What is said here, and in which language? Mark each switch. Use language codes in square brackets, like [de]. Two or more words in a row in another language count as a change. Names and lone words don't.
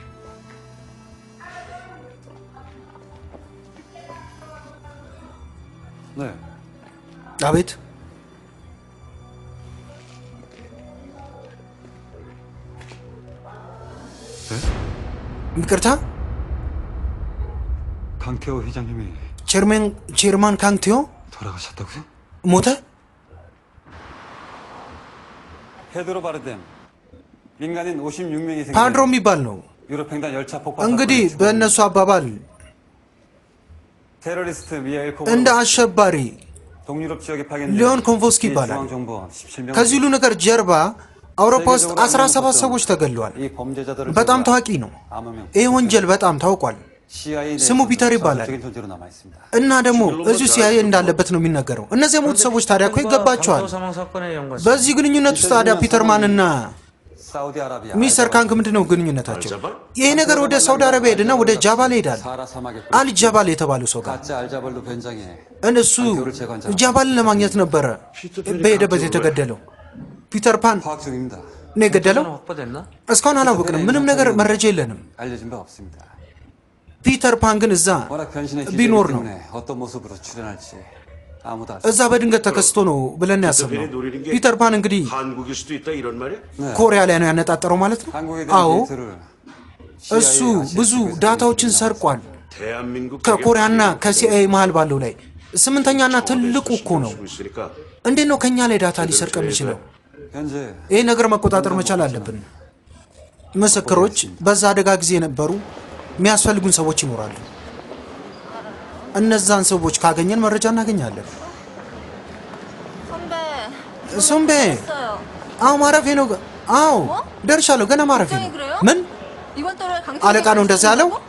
[ko] 네. [am] አቤት ይቅርታ [ko] 강태호 회장님이 [am] ቼርማን ካንግቴዮ [ko] 돌아가셨다고요? [am] ሞተ [ko] 페드로 바르뎀 민간인 56명이 생긴 [am] ፓድሮ የሚባል ነው [ko] 유럽 횡단 열차 폭파 [am] እንግዲህ በእነሱ አባባል [ko] 테러리스트 미하일 [am] እንደ አሸባሪ [ko] 동유럽 지역에 파견된 [am] ሊዮን ኮንቮስኪ ይባላል [ko] 중앙정보원 17명 [am] ከዚህ ሁሉ ነገር ጀርባ አውሮፓ ውስጥ 17 ሰዎች ተገለዋል [ko] 이 범죄자들을 [am] በጣም ታዋቂ ነው [ko] 암호명 [am] ይህ ወንጀል በጣም ታውቋል [ko] CIA [am] ስሙ ፒተር ይባላል [ko] 존재로 남아 있습니다. [am] እና ደግሞ እዚሁ ሲአይኤ እንዳለበት ነው የሚነገረው እነዚህ የሞቱ ሰዎች ታዲያ እኮ ይገባቸዋል በዚህ ግንኙነት ውስጥ ታዲያ ፒተርማንና [ko] 사우디 아라비아 [am] ሚስተር ካንክ ምንድነው ግንኙነታቸው ይሄ ነገር ወደ ሳውዲ አረቢያ ሄድና ወደ ጃባል ሄዳል [ko] 사하라 사막에 [am] አልጃባል የተባለው ሰው ጋር [ko] 가짜 알자발로 변장해 [am] እነሱ ጃባልን ለማግኘት ነበረ በሄደበት የተገደለው ፒተር ፓን [ko] 파악 중입니다. [am] ነው የገደለው እስካሁን አላወቅንም ምንም ነገር መረጃ የለንም [ko] 알려진 바 없습니다. [am] ፒተር ፓን ግን እዛ [ko] 워낙 변신의 [am] ቢኖር [ko] 기질이기 [am] ነው [ko] 때문에 어떤 모습으로 출연할지 아무도 알 수 [am] እዛ በድንገት ተከስቶ ነው ብለን ያሰብነው ፒተር ፓን እንግዲህ [ko] 한국일 수도 있다 이런 말이야? [am] ኮሪያ ላይ ነው ያነጣጠረው ማለት ነው [ko] 한국에 [am] አዎ [ko] 대한 데이터를 [am] እሱ ብዙ ዳታዎችን ሰርቋል [ko] 대한민국 [am] ከኮሪያና ከሲአይኤ መሃል ባለው ላይ ስምንተኛና ትልቁ እኮ ነው [ko] 있으니까 [am] እንዴት ነው ከኛ ላይ ዳታ ሊሰርቅ የሚችለው [ko] 현재 [am] ይሄ ነገር መቆጣጠር መቻል አለብን ምስክሮች በዛ አደጋ ጊዜ የነበሩ የሚያስፈልጉን ሰዎች ይኖራሉ እነዛን ሰዎች ካገኘን መረጃ እናገኛለን ሶምቤ አዎ ማረፌ ነው አዎ ደርሻለሁ ገና ማረፌ ነው ምን አለቃ ነው እንደዛ ያለው